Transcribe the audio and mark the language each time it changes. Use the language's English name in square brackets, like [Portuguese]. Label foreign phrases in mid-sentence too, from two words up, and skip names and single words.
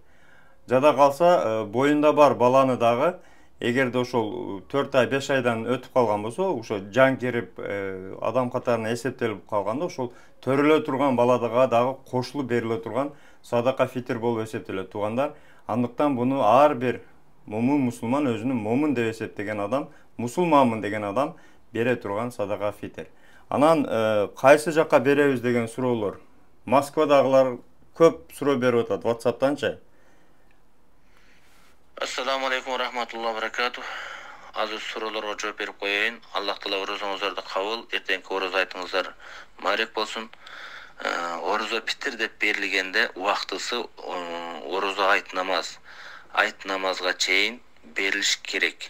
[Kyrgyz] Жада калса, боюнда бар баланы дагы, эгерде ошол 4 ай, 5 айдан өтүп калган болсо, ошо жан кирип, адам катарына эсептелип калганда, ошол төрөлө турган баладага дагы кошулуп бериле турган садака фитир болуп эсептелет туугандар. Андыктан буну ар бир мусулман өзүнүн момун деп эсептеген адам, мусулманмын деген адам бере турган садака фитир. Анан кайсы жакка беребиз деген суроолор. Москвадагылар көп суроо берип атат WhatsApp'танчы. [Arabic] السلام عليكم ورحمة الله وبركاته. [Kyrgyz] Азыр суроолорго жооп берип коеюн. Аллах таала орозоңуздарды кабыл, эртеңки ороз айтыңыздар маарек болсун. Орозо фитир деп берилгенде убактысы орозо айт намаз. Айт намазга чейин берилиш керек.